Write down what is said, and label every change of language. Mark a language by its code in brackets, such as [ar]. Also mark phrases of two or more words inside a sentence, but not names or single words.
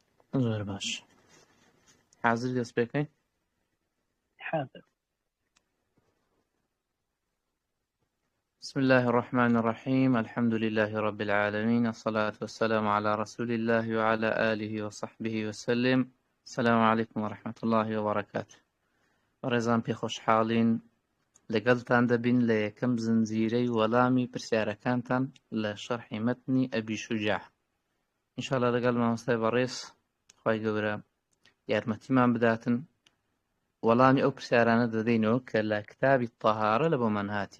[ckb] زۆر باش. حاضر دەست پێکەین؟ حاضر. [ar] بسم الله الرحمن الرحيم. الحمد لله رب العالمين، الصلاة والسلام على رسول الله وعلى آله وصحبه وسلم. السلام عليكم ورحمة الله وبركاته. [ckb] ڕێزان پێ خۆشحاڵین لەگەڵتان دەبین لە یەکەم زنجیرەی وەڵامی پرسیارەکانتان لە شەرحی مەتنی ئەبی شوجاع. ئینشاءالله لەگەڵ مامۆستای بەڕێز خوای گەورە یارمەتیمان بداتن وەڵامی ئەو پرسیارانە دەدەینەوە کە لە کتابی تەهارە لە بۆمان هاتیە.